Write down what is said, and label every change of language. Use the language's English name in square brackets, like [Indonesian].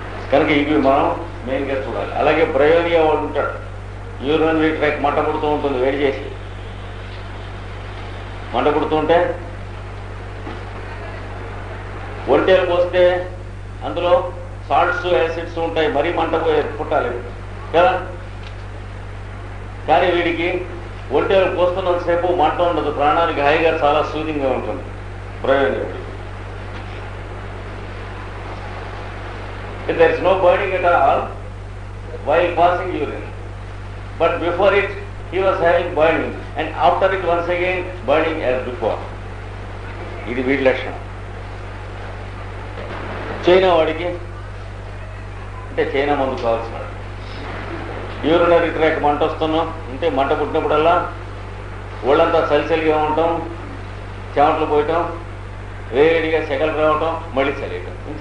[Telugu] కనుక ఇవి మనం మెయిన్గా చూడాలి. అలాగే బ్రయోనియా వాడు ఉంటాడు, యూరినరీ ట్రాక్ మంట పుడుతూ ఉంటుంది, వేడి చేసి మంట పుడుతుంటే ఒంటేలు పోస్తే అందులో సాల్ట్స్ యాసిడ్స్ ఉంటాయి, మరీ మంట పుట్టాలి కదా. కానీ వీడికి ఒంటేలు పోస్తున్నంతసేపు మంట ఉండదు, ప్రాణానికి హాయిగా చాలా సూదింగ్గా ఉంటుంది Bryonia. [English] There is no burning at all while passing urine. But before it, he was having burning, and after it once again burning as before. [Telugu] ఇది వీడి లక్షణం. చైనా వాడికి అంటే చైనా మందు కావాల్సిన యూరినరీ ట్రాక్ మంట వస్తున్నాం అంటే మంట పుట్టినప్పుడల్లా ఒళ్ళంతా చలిచలిగా ఉండటం, చెమటలు పోయటం, వేడిగా సెగలు రావటం, మళ్ళీ చలియటం.